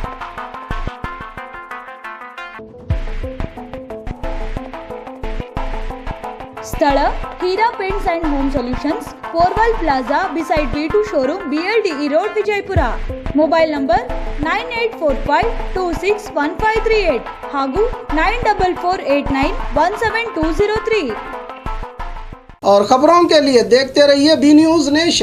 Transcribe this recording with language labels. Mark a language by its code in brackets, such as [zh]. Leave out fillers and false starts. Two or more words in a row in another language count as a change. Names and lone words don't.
[kn] ಸ್ಥಳ ಹೀರಾ ಪೇಂಟ್ಸ್ ಅಂಡ್ ಹೋಮ್ ಸೊಲ್ಯೂಷನ್ಸ್, ಪೋರ್ವಲ್ ಪ್ಲಾಜಾ ಬಿಸೈಡ್ B2 ಶೋರೂಮ್, BLDE ರೋಡ್, ವಿಜಯಪುರ. ಮೊಬೈಲ್ ನಂಬರ್ 9845261538 ಹಾಗೂ 9448917203. [hi] और खबरों के लिए देखते रहिए बी न्यूज़ नेशन।